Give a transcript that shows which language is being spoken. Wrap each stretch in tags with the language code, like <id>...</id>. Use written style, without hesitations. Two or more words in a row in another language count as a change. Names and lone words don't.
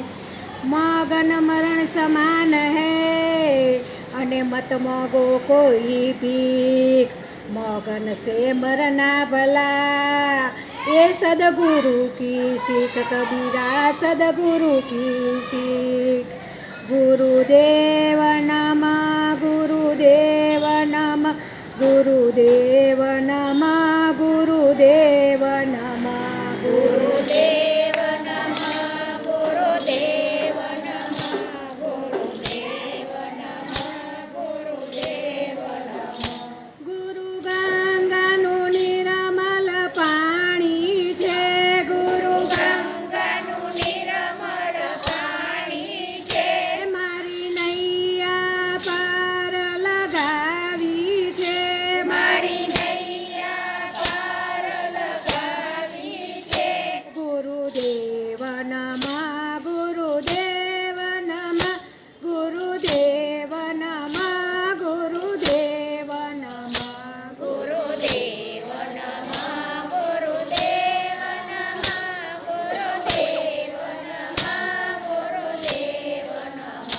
<hi>मगन मरण समान है अने मत मांगो कोई भीख। मगन से मरना भला ये सदगुरु की सीख। कबीरा सदगुरु की सीख।</hi> <sa>गुरुदेव नमः गुरुदेव नमः गुरुदेव नमः गुरुदेव नमः गुरुदेव नमः गुरुदेव नमः गुरुदेव नमः गुरुदेव नमः।</sa> <gu>ગુરુ ગંગાનું નિરમળ પાણી છે। ગુરુ ગંગાનું નિરમળ પાણી છે। મારી નૈયા પાર લગાવી છે। મારી નૈયા પાર લગાવી છે।</gu> <sa>गुरुदेव नमः गुरुदेव नमः गुरुदेव नमः गुरुदेव नमः गुरुदेव नमः गुरुदेव नमः गुरुदेव नमः गुरुदेव नमः।</sa>